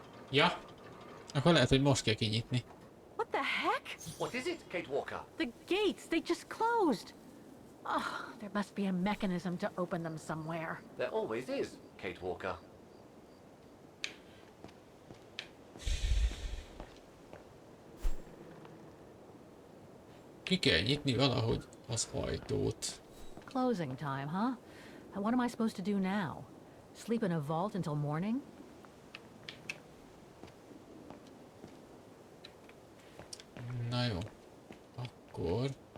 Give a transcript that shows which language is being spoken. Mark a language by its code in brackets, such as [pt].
[hu] Ja, akkor lehet, hogy most kell kinyitni. [en] What the heck? What is it, Kate Walker? The gates, they just closed. Oh, there must be a mechanism to open them somewhere. There always is, Kate Walker. [hu] Ki kell nyitni valahogy az ajtót. [en] Closing time, huh? And what am I supposed to do now? Sleep in a vault until morning? [hu] Na jó. Akkor...